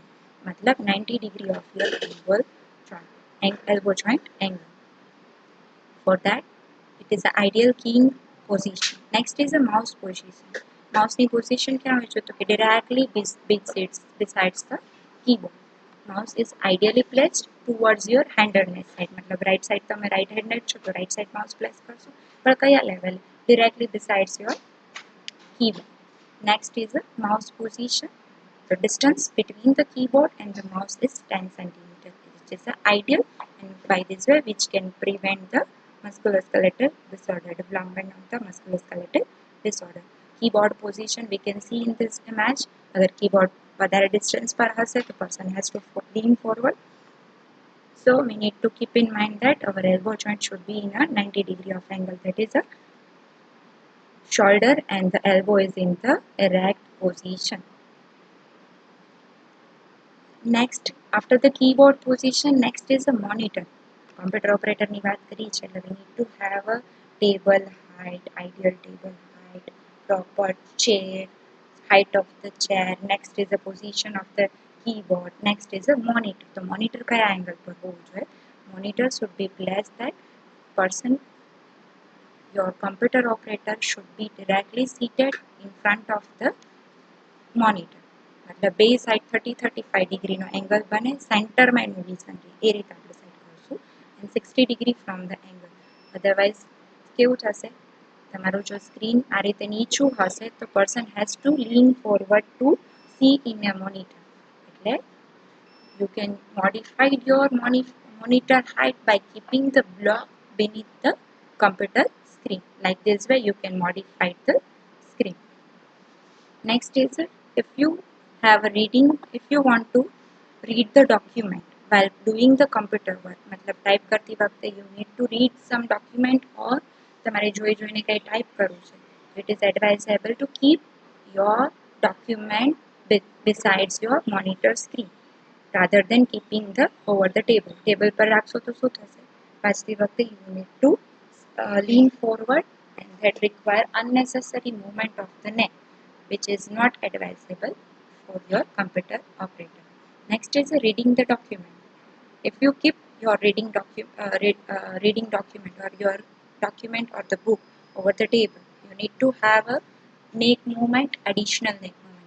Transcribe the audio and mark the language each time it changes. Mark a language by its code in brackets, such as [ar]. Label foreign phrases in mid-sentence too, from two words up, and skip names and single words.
[en] मतलब 90 degree of your elbow joint angle. For that, it is the ideal keying position. Next is the mouse position. [gu] Mouse ની position ક્યાં હોય છે તો કે [en] directly besides the keyboard. Mouse is ideally placed towards your handedness side. [gu] मतलब right side તમે [en] right handed [gu] છો તો [en] right side mouse place [gu] કરશો. પણ કયા level? [en] Directly besides your keyboard. Next is the mouse position. The distance between the keyboard and the mouse is 10 centimeter, which is the ideal, and by this way which can prevent the musculoskeletal disorder, development of the musculoskeletal disorder. Keyboard position we can see in this image. [gu] अगर keyboard વધારે distance पर હશે तो [en] person has to lean forward. So we need to keep in mind that our elbow joint should be in a 90 degree of angle. That is a shoulder and the elbow is in the erect position. Next, after the keyboard position, next is a monitor. Computer operator [gu] ની વાત કરી છે એટલે [en] we need to have a table height, ideal table height, proper chair, height of the chair. Next is the position of the keyboard. Next is a monitor. [gu] તો monitor કયા angle પર હોવું જોઈએ? [en] Monitor should be placed that person, your computer operator should be directly seated in front of the monitor. [gu] मतलब બે સાઈડ 30-35 ડિગ્રીનો એંગલ બને, સેન્ટરમાં એનું વિઝન રહે એ રીતે આપણે સેટ કરીશું, [en] and 60 degree from the angle. [gu] અધરવાઇઝ કેવું થશે, તમારું જો સ્ક્રીન આ રીતે નીચું હશે તો [en] person has to lean forward to see in a monitor. એટલે you can modify your monitor height by keeping the block beneath the computer screen. Like this way you can modify the screen. Next is if you want to read the document while doing the computer work, [hi] मतलब type करती वक्त [en] you need to read some document or [gu] તમારે જોઈને કઈ type કરવું છે, [en] it is advisable to keep your document besides your monitor screen rather than keeping the over the table. [gu] Table પર રાખશો તો શું થશે, વાંચતી વખતે [en] you need to lean forward, and that require unnecessary movement of the neck, which is not advisable for your computer operator. Next is reading the document. If you keep your reading document or your document or the book over the table, you need to have a neck movement, additional neck movement.